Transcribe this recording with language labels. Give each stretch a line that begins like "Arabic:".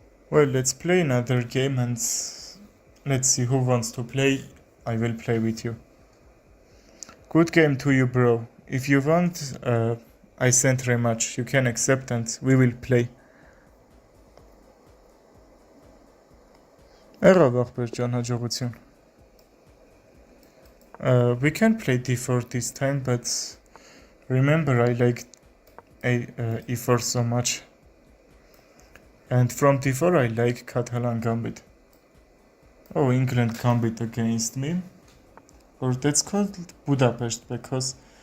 English: Well, let's play another game and let's see who wants to play. I will play with you. Good game to you, bro. If you want, I sent rematch. You can accept and we will play.
Armenian: Եղավ ախպեր ջան, հաջողություն.
English: We can play d4 this time, but remember I like e4 so much. And from d4 I like Catalan Gambit. Oh, England Gambit against me. Or that's called Budapest because